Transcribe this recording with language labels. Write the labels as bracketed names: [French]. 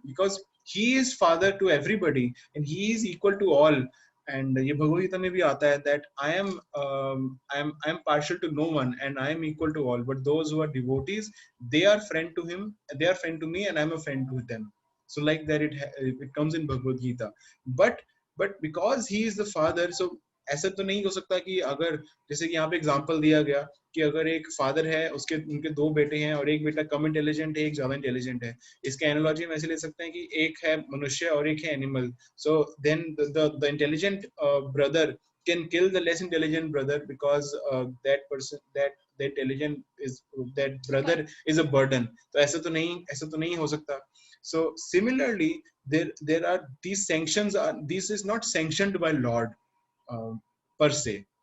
[English] Because he is father to everybody and he is equal to all. And [Hindi] ये भगवद गीता में भी आता है [English] that I am partial to no one and I am equal to all, but those who are devotees, they are friend to him, they are friend to me, and I am a friend to them. So like that it comes in Bhagavad Gita. But because he is the father, so [Hindi] ऐसा तो नहीं हो सकता कि अगर जैसे कि यहाँ पे एग्जांपल दिया गया कि अगर एक फादर है, उसके उनके दो बेटे हैं और एक बेटा कम इंटेलिजेंट है, एक ज्यादा इंटेलिजेंट है, इसके एनालॉजी हम ऐसे ले सकते हैं कि एक है मनुष्य और एक है animal. [English] So then the intelligent brother can kill the less intelligent brother because that intelligent is that brother is a burden. [Hindi] तो ऐसा तो नहीं हो सकता. [English] So similarly, there are these sanctions are this is not sanctioned by Lord per se.